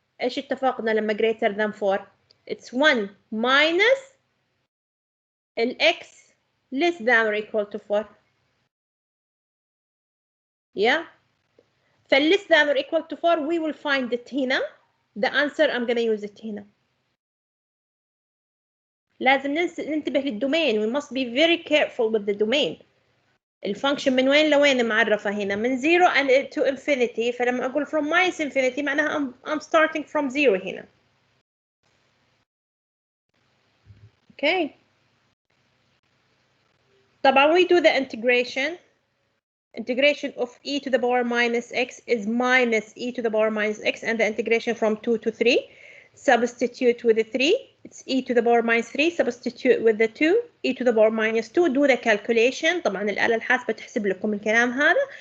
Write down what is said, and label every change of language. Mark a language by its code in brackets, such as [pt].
[ar] إيش اتفقنا لما [en] greater than 4؟ It's 1 minus ال x less than or equal to 4. Yeah. فال less than or equal to 4 we will find it [ar] هنا. [en] The answer I'm gonna use it [ar] هنا. لازم ننتبه للدومين. [en] We must be very careful with the domain. [ar] الفانكشن من وين لوين معرفة هنا؟ من 0 [en] and to infinity. [ar] فلما أقول [en] from minus infinity [ar] معناها [en] I'm starting from 0 هنا. Okay. [ar] طبعا [en] we do the integration. Integration of e to the power minus x is minus e to the power minus x, and the integration from 2 to 3. Substitute with the 3, it's e to the power minus 3. Substitute with the 2, e to the power minus 2. Do the calculation. [ar] طبعا الآلة الحاسبة تحسب لكم الكلام هذا.